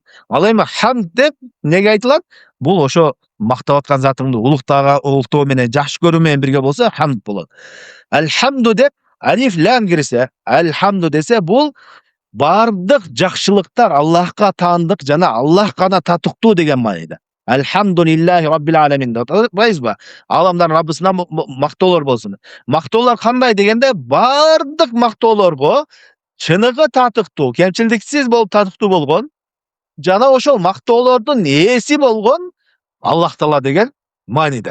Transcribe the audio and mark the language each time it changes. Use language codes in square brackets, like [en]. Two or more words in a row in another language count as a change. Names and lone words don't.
[ky] Ал эми хамд деп неге айтылат? Бул ошо мактап аткан затыңды улуктоо менен, жакшы көрүү менен бирге болсо хамд болот. Алхамду деп алиф лам кирсе, алхамду десе бул бардык жакшылыктар Аллахка таандык жана Аллах гана татыктуу деген мааниде. [ar] الحمد لله رب العالمين [ky] деп атпайбызбы? Аламдардын Раббысына мактоолор болсун. Мактоолор кандай дегенде, бардык мактоолорго чыныгы татыктуу, кемчилдиксиз болуп татыктуу болгон жана ошол мактоолордун ээси болгон Аллах Таала деген мааниде.